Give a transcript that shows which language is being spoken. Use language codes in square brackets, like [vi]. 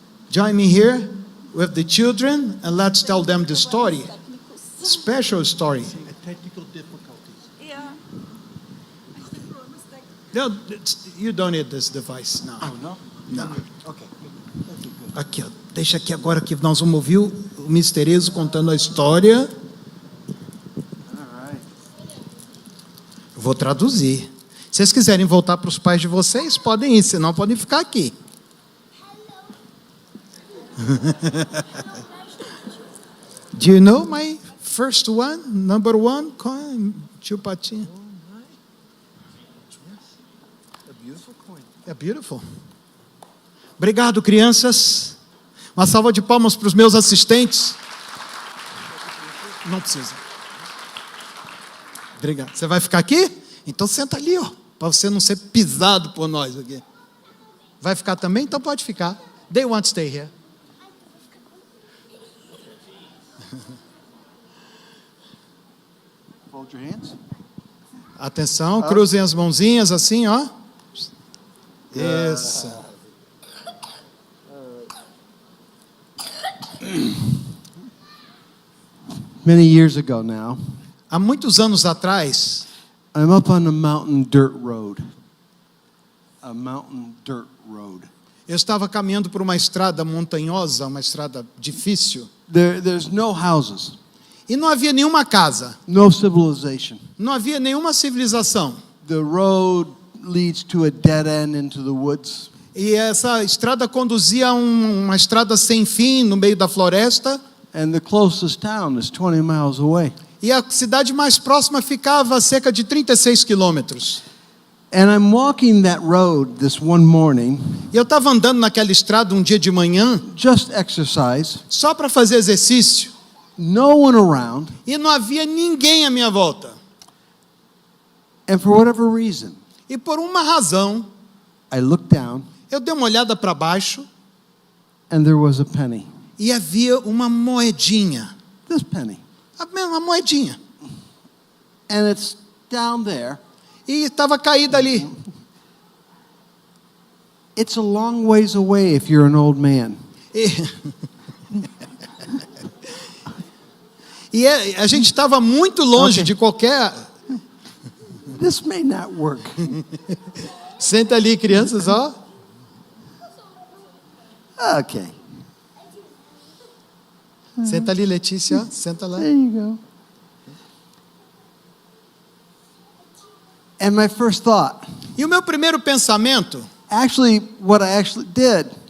[en] Join me here with the children and let's tell them the story. Special story. Technical difficulties. Yeah. No, you don't need this device now. Oh, no? [pt] Não. [en] Okay. [pt] Aqui, ó, deixa aqui agora que nós vamos ouvir o Mr. Ezo contando a história. [en] All right. [pt] Eu vou traduzir. Se vocês quiserem voltar para os pais de vocês, podem ir, senão podem ficar aqui. [en] Do you know my first one, number one coin, tio Patinho? A beautiful coin. [pt] É beautiful. Obrigado, crianças. Uma salva de palmas para os meus assistentes. Não precisa. Obrigado. Você vai ficar aqui? Então senta ali, ó, para você não ser pisado por nós aqui. Vai ficar também? Então pode ficar. [en] They want to stay here. Fold your hands. [pt] Atenção, cruzem as mãozinhas assim, ó. Isso. [en] Many years ago now, [pt] Há muitos anos atrás, [en] I'm up on a mountain dirt road. A mountain dirt road. [pt] eu estava caminhando por uma estrada montanhosa, uma estrada difícil, [en] There's no houses, [pt] e não havia nenhuma casa, [en] no civilization. [pt] não havia nenhuma civilização. [en] The road leads to a dead end into the woods. [pt] E essa estrada conduzia a uma estrada sem fim no meio da floresta, [en] And the closest town is 20 miles away. [pt] e a cidade mais próxima ficava a cerca de 36 quilômetros. [en] And I'm walking that road this one morning, [pt] E eu estava andando naquela estrada um dia de manhã, [en] just exercise, [pt] só para fazer exercício, [en] no one around, [pt] e não havia ninguém à minha volta. [en] and for whatever reason, [pt] E por uma razão, [en] I looked down [pt] eu dei uma olhada para baixo [en] and there was a penny. [pt] e havia uma moedinha. [en] This penny. [pt] Uma moedinha. [en] And it's down there. [pt] E estava caída ali. [en] It's a long ways away if you're an old man. [pt] E, a gente estava muito longe [en] Ok. [pt] de qualquer... [en] This may not work. [pt] Senta ali, crianças, ó. [en] Okay. [pt] Senta ali, Letícia, ó. Senta lá. [en] There you go. And my first thought, [pt] E o meu primeiro pensamento, [en] actually, what I actually did,